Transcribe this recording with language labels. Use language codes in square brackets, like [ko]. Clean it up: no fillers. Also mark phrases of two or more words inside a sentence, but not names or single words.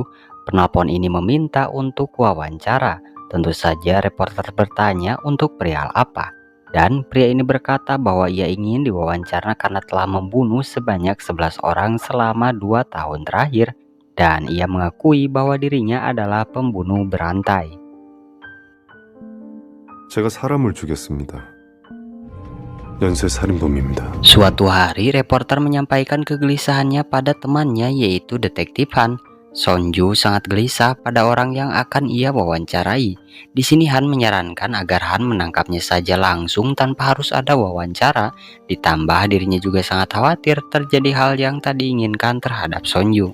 [id] Penelpon ini meminta untuk wawancara. Tentu saja reporter bertanya untuk perihal apa. Dan pria ini berkata bahwa ia ingin diwawancara karena telah membunuh sebanyak 11 orang selama 2 tahun terakhir. Dan ia mengakui bahwa dirinya adalah pembunuh berantai. [ko] 제가 사람을 죽였습니다. 연쇄 살인범입니다. [id] Suatu hari, reporter menyampaikan kegelisahannya pada temannya yaitu Detektif Han. Sonju sangat gelisah pada orang yang akan ia wawancarai. Di sini Han menyarankan agar Han menangkapnya saja langsung tanpa harus ada wawancara. Ditambah dirinya juga sangat khawatir terjadi hal yang tak diinginkan terhadap Sonju.